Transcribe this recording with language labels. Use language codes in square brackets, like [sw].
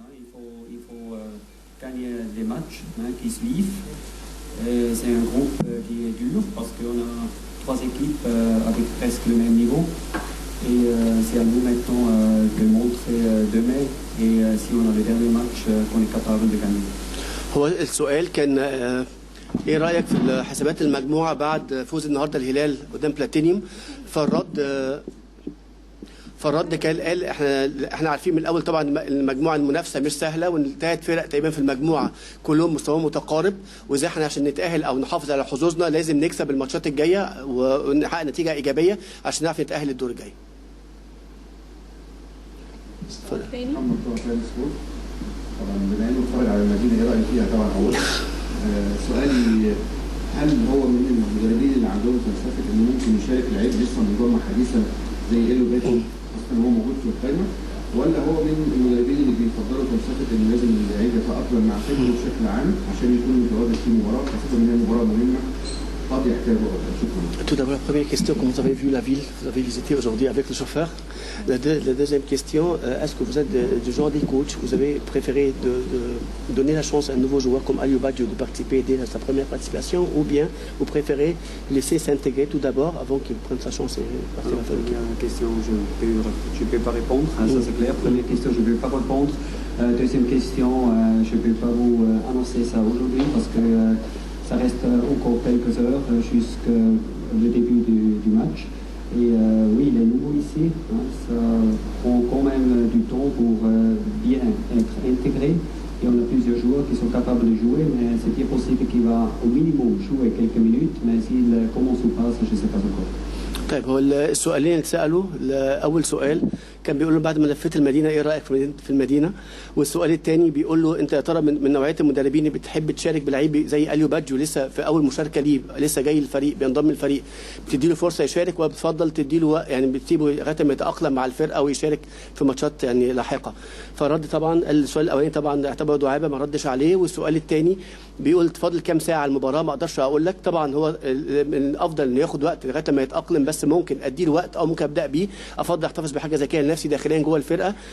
[fr] Il faut gagner les matchs qui suivent. C'est un groupe qui est dur parce qu'on a 3 équipes avec presque le même niveau. Et c'est à nous maintenant de montrer demain. Et si on a le dernier match, qu'on est capable de gagner. [ar] هو السؤال كان ايه رايك في حسابات المجموعه بعد فوز النهارده الهلال قدام بلاتينيوم؟ فالرد كان قال احنا عارفين من الاول طبعا المجموعه المنافسه مش سهله، وان 3 فرق تقريبا في المجموعه كلهم مستواهم متقارب، وازاي احنا عشان نتاهل او نحافظ على حظوظنا لازم نكسب الماتشات الجايه ونحقق نتيجه ايجابيه عشان نعرف نتاهل الدور الجاي. طبعا بما انه اتفرج على المدينه ايه رايك فيها طبعا اولا. سؤالي هل هو من المدربين اللي عندهم فلسفه انه ممكن يشارك لعيب لسه منظمه حديثه زي إيلو باتو خاصه هو موجود في القائمه، ولا هو من المدربين اللي بيفضلوا فلسفه انه لازم اللعيب يتاقلم مع فريقه بشكل عام عشان يكون متواجد في مباراه خاصه ان هي مباراه مهمه قد يحتاجه اكثر؟ شكرا. [fr] Tout d'abord, la première question, comment vous avez vu la ville? Vous avez visité aujourd'hui avec le chauffeur. La deuxième question, est-ce que vous êtes du genre des coachs, vous avez préféré de donner la chance à un nouveau joueur comme Aliou Badjo de participer dès sa première participation, ou bien vous préférez laisser s'intégrer tout d'abord avant qu'il prenne sa chance et partir à faire le Première question, je ne peux pas répondre, ça c'est clair. Première question, je ne peux pas répondre. Deuxième question, je ne peux pas vous annoncer ça aujourd'hui parce que ça reste encore quelques heures jusqu'au début du match. Et oui, les nouveaux ici, ça prend quand même du temps pour bien être intégré. Et on a plusieurs joueurs qui sont capables de jouer, mais c'est bien possible qu'il va au minimum jouer quelques minutes, mais s'il commence ou pas, ça je ne sais pas encore. [ar] طيب هو السؤالين اللي اتسالوا، اول سؤال كان بيقول له بعد ما لفيت المدينه ايه رايك في المدينه، والسؤال الثاني بيقول له انت يا ترى من نوعيه المدربين اللي بتحب تشارك بلعيب زي اليو بادجو لسه في اول مشاركه ليه، لسه جاي الفريق بينضم الفريق، بتدي له فرصه يشارك ولا بتفضل تدي له يعني بتسيبه لغايه ما يتاقلم مع الفرقه ويشارك في ماتشات يعني لاحقه؟ فرد طبعا السؤال الاولاني طبعا اعتبره دعابه ما ردش عليه، والسؤال الثاني بيقول تفضل كام ساعه على المباراه؟ ما اقدرش اقول لك، طبعا هو من الافضل انه ياخد وقت لغايه ما يتاقلم، بس ممكن ادي له وقت او ممكن ابدا بيه، افضل احتفظ بحاجه زي كده لنفسي داخليا جوه الفرقه.